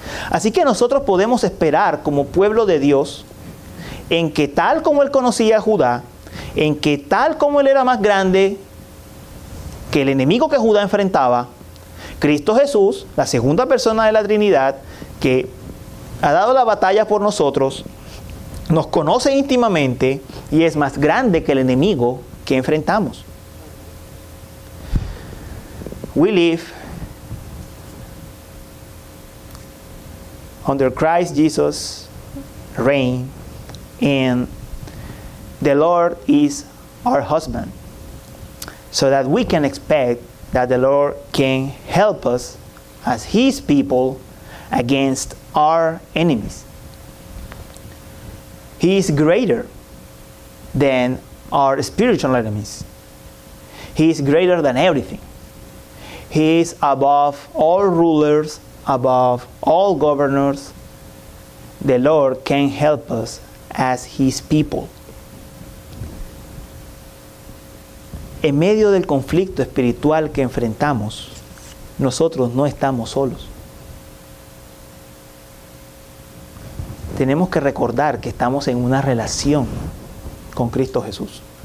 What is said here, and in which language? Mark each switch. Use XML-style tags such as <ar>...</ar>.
<es>Así que nosotros podemos esperar como pueblo de Dios en que tal como Él conocía a Judá, en que tal como Él era más grande que el enemigo que Judá enfrentaba, Cristo Jesús, la segunda persona de la Trinidad, que ha dado la batalla por nosotros, nos conoce íntimamente y es más grande que el enemigo que enfrentamos.</es> <en>We live under Christ Jesus' reign, and the Lord is our husband, so that we can expect that the Lord can help us as His people against our enemies. He is greater than our spiritual enemies. He is greater than everything. He is above all rulers, above all governors. The Lord can help us as His people.</en> <es>En medio del conflicto espiritual que enfrentamos, nosotros no estamos solos. Tenemos que recordar que estamos en una relación con Cristo Jesús.</es>